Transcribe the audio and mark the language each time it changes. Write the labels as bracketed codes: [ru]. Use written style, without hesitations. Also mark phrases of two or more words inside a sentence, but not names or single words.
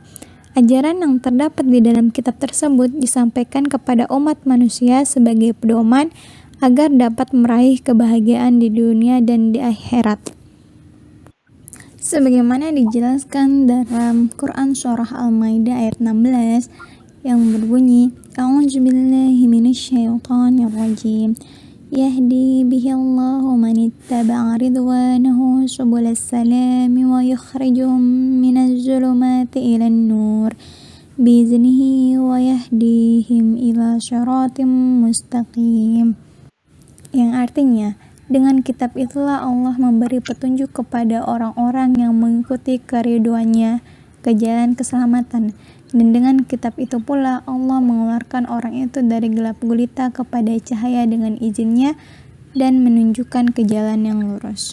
[id] Ajaran yang terdapat di dalam kitab tersebut disampaikan kepada umat manusia sebagai pedoman agar dapat meraih kebahagiaan di dunia dan di akhirat. Sebagaimana dijelaskan dalam Quran Surah Al-Maidah ayat 16 yang berbunyi, [ar] أعوذ بالله من الشيطان الرجيم. يهدي به الله من اتبع رضوانه سبل السلام ويخرجهم من الظلمات إلى النور بإذنه ويهديهم إلى صراط مستقيم. [id] Yang artinya, dengan kitab itulah Allah memberi petunjuk kepada orang-orang yang mengikuti keriduannya ke jalan keselamatan. Dan dengan kitab itu pula Allah mengeluarkan orang itu dari gelap gulita kepada cahaya dengan izinnya dan menunjukkan ke jalan yang lurus.